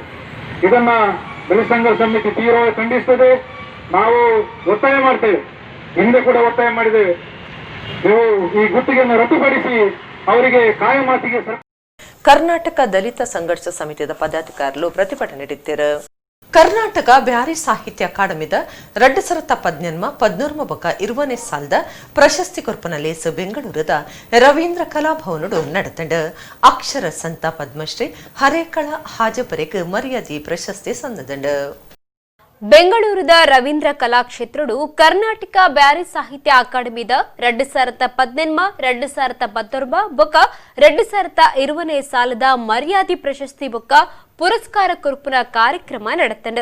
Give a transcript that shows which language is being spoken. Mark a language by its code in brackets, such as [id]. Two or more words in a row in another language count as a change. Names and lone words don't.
[kn] ಇದನ್ನ ದಲಿತ ಸಂಘರ್ಷ ಸಮಿತಿ ತೀವ್ರವಾಗಿ ಖಂಡಿಸ್ತದೆ. ನಾವು ಒತ್ತಾಯ ಮಾಡ್ತೇವೆ, ಹಿಂದೆ ಕೂಡ ಒತ್ತಾಯ ಮಾಡಿದ್ದೇವೆ, ನೀವು ಈ ಗುತ್ತಿಗೆಯನ್ನು ರದ್ದುಪಡಿಸಿ ಅವರಿಗೆ ಕಾಯಮಾತಿಗೆ. ಕರ್ನಾಟಕ ದಲಿತ ಸಂಘರ್ಷ ಸಮಿತಿಯ ಪದಾಧಿಕಾರಿಗಳು ಪ್ರತಿಭಟನೆ ನಡೆಸಿದರು. [tcy] ಕರ್ನಾಟಕ ಬ್ಯಾರಿ ಸಾಹಿತ್ಯ ಅಕಾಡೆಮಿದ 2018 ಬೊಕ್ಕ 20ನೇ ಸಾಲದ ಪ್ರಶಸ್ತಿ ಕೊರ್ಪನಲ್ಲಿ ಬೆಂಗಳೂರದ ರವೀಂದ್ರ ಕಲಾಭವನಡು ನಡೆತಂಡ ಅಕ್ಷರ ಸಂತ ಪದ್ಮಶ್ರೀ ಹರೇಕಳ ಹಾಜಪರೆಗೆ ಮರ್ಯಾದೆ ಪ್ರಶಸ್ತಿ ಸಂದದಂಡ. ಬೆಂಗಳೂರದ ರವೀಂದ್ರ ಕಲಾಕ್ಷೇತ್ರಡು ಕರ್ನಾಟಕ ಬ್ಯಾರಿ ಸಾಹಿತ್ಯ ಅಕಾಡೆಮಿದ 2018 2019 ಬೊಕ್ಕ 2020ನೇ ಸಾಲದ ಮರ್ಯಾದೆ ಪ್ರಶಸ್ತಿ ಬೊಕ್ಕ ಪುರಸ್ಕಾರ ಕೊರ್ಪುನ ಕಾರ್ಯಕ್ರಮ ನಡೆತಂಡು.